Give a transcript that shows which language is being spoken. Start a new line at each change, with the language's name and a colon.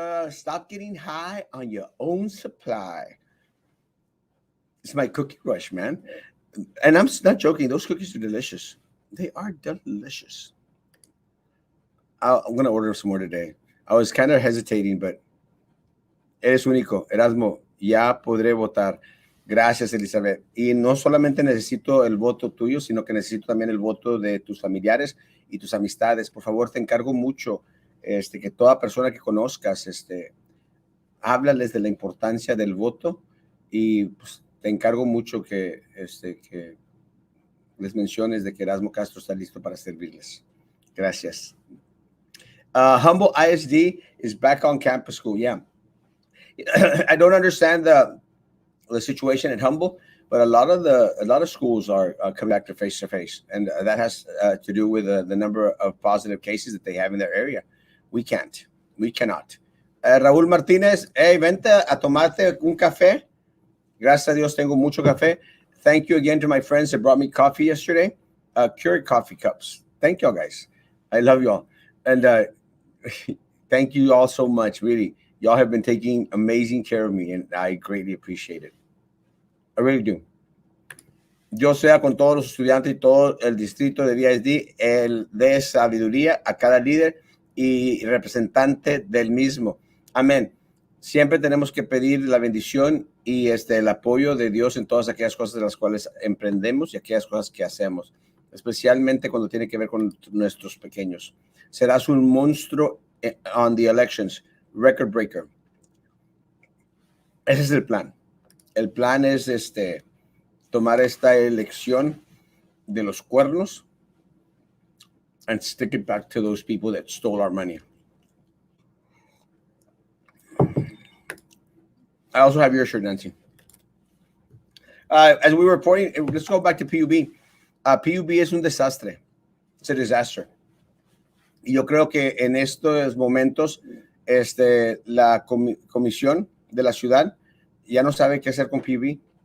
English: Stop getting high on your own supply. It's my cookie rush, man. And I'm not joking. Those cookies are delicious. They are delicious. I'm gonna order some more today. I was kind of hesitating, but
Spanish: eres único,
English: Erasmo.
Spanish: Ya podré votar. Gracias, Elizabeth. Y no solamente necesito el voto tuyo, sino que necesito también el voto de tus familiares y tus amistades. Por favor, te encargo mucho, que toda persona que conozcas, háblales de la importancia del voto y pues, te encargo mucho que les menciones de que Erasmo Castro está listo para servirles. Gracias.
English: Humble ISD is back on campus school. Yeah. I don't understand the situation at Humble, but a lot of schools are coming back to face, and that has to do with the number of positive cases that they have in their area. We cannot.
Spanish: Raúl Martínez, hey, vente a tomarte un café. Gracias a Dios tengo mucho café.
English: Thank you again to my friends that brought me coffee yesterday. Keurig coffee cups. Thank y'all guys. I love y'all. And thank you all so much. Really, y'all have been taking amazing care of me, and I greatly appreciate it. I really do.
Spanish: Yo sea con todos los estudiantes y todo el distrito de VISD, el de sabiduría a cada líder y representante del mismo. Amén. Siempre tenemos que pedir la bendición y el apoyo de Dios en todas aquellas cosas de las cuales emprendemos y aquellas cosas que hacemos, especialmente cuando tiene que ver con nuestros pequeños. Serás un monstruo
English: on the elections, record breaker.
Spanish: Ese es el plan. El plan es tomar esta elección de los cuernos
English: and stick it back to those people that stole our money. I also have your shirt, Nancy. As we were reporting, let's go back to PUB.
Spanish: PUB es un desastre.
English: It's a disaster.
Spanish: Y yo creo que en estos momentos la comisión de la ciudad ya no sabe qué hacer con PUB.